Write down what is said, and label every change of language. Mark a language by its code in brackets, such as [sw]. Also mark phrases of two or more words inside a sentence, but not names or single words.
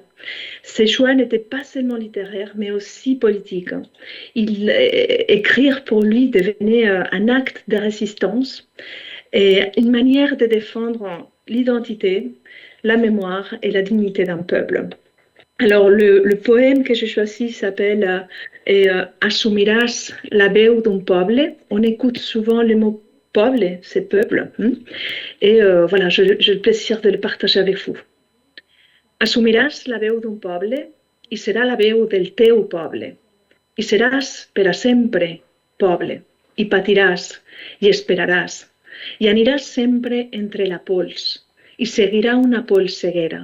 [fr] Ses choix n'étaient pas seulement littéraires, mais aussi politiques. Écrire pour lui devenait un acte de résistance et une manière de défendre l'identité, la mémoire et la dignité d'un peuple. Alors, le poème que j'ai choisi s'appelle Assumiràs la veu d'un poble. On écoute souvent le mot poble, c'est peuple. Et voilà, j'ai le plaisir de le partager avec vous. [ca] Assumiràs la veu d'un poble i serà la veu del teu poble. I seràs per a sempre poble. I patiràs i esperaràs. I aniràs sempre entre la pols. I seguirà una polseguera.